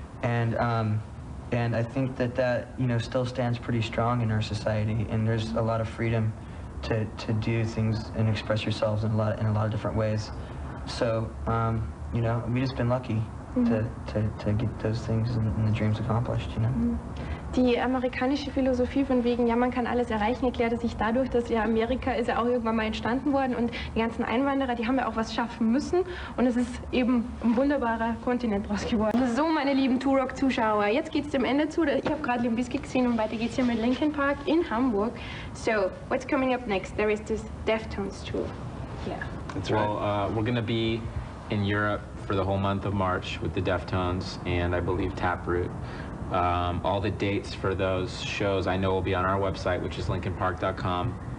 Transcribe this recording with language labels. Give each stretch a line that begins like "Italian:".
English: And I think that, you know, still stands pretty strong in our society, and there's a lot of freedom to do things and express yourselves in a lot of different ways. So, you know, we've just been lucky. To get those things and the dreams accomplished, you know.
German: Die amerikanische Philosophie von wegen, ja, man kann alles erreichen, erklärte sich dadurch, dass ja Amerika ist ja auch irgendwann mal entstanden worden, und die ganzen Einwanderer, die haben ja auch was schaffen müssen, und es ist eben ein wunderbarer Kontinent draus geworden. So, meine lieben Turok-Zuschauer, jetzt geht es dem Ende zu. Ich habe gerade Bizkit gesehen, und weiter geht's hier mit Linkin Park in Hamburg.
English: So, what's coming up next? There is this Deftones tour. Yeah. That's right. Well, we're going to be in Europe for the whole month of March with the Deftones and I believe Taproot. All the dates for those shows I know will be on our website, which is linkinpark.com.